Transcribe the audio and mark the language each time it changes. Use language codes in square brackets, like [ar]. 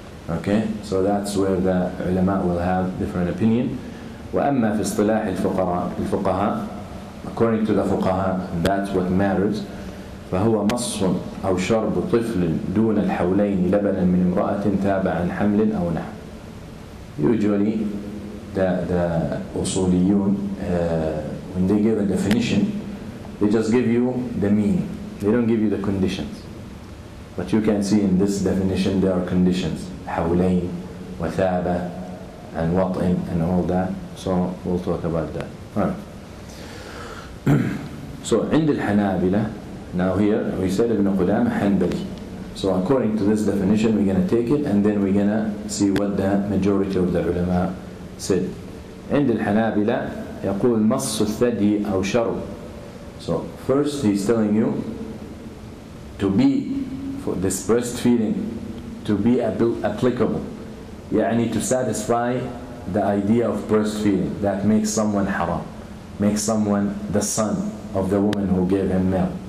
[en] Okay, so that's where the ulama will have different opinion. [ar] وأما في اصطلاح الفقهاء, [en] according to the fuqaha, that's what matters. [ar] فهو مص أو شرب طفل دون الحولين لبنا من امرأة تاب عن حمل أو نحو. [en] Usually the usuliyun, when they give a definition, they just give you the meaning. They don't give you the conditions. But you can see in this definition there are conditions. حولين وثابة and وطئ and all that. So we'll talk about that. Alright. So [ar] عند الحنابلة, [en] now here we said Ibn Qudamah Hanbali. So according to this definition we're going to take it and then we're going to see what the majority of the ulama said. [ar] عند الحنابلة يقول مص الثدي أو شرب. [en] So first he's telling you to be, for this breastfeeding to be applicable, يعني to satisfy the idea of breastfeeding that makes someone haram, makes someone the son of the woman who gave him milk.